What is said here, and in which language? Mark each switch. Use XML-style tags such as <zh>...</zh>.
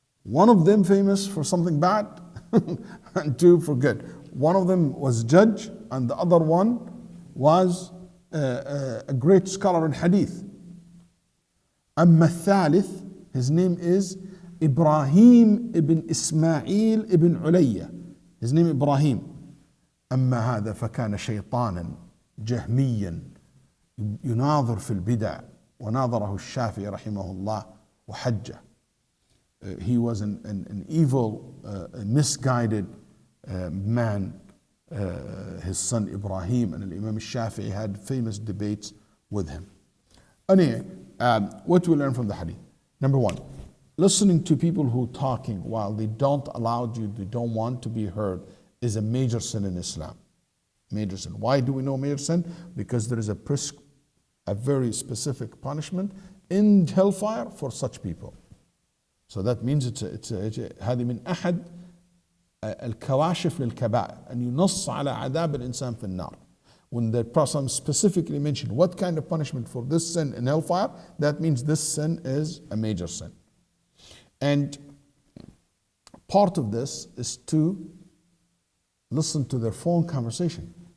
<en>One of them famous for something bad, and two for good. One of them was judge, and the other one was a great scholar in hadith.</en> <ar>أما الثالث,</ar> <en>his name is إبراهيم ibn إسماعيل ibn علية. His name Ibrahim.</en> <ar>أما هذا فكان شيطانا جهميا يناظر في البدع وناظره الشافعي رحمه الله وحجه.</ar> <en>He was an evil, misguided man. His son Ibrahim and Imam al-Shafi'i had famous debates with him. Anyway, what we learn from the hadith? Number one, listening to people who are talking while they don't allow you, they don't want to be heard, is a major sin in Islam. Major sin. Why do we know major sin? Because there is a very specific punishment in hellfire for such people. So that means</en> <ar>هذه من أحد الكواشف للكبائر أن ينص على عذاب الإنسان في النار.</ar> <en>When the Prophet specifically mentioned what kind of punishment for this sin in hellfire, that means this sin is a major sin. And part of this is to listen to their phone conversation.</en>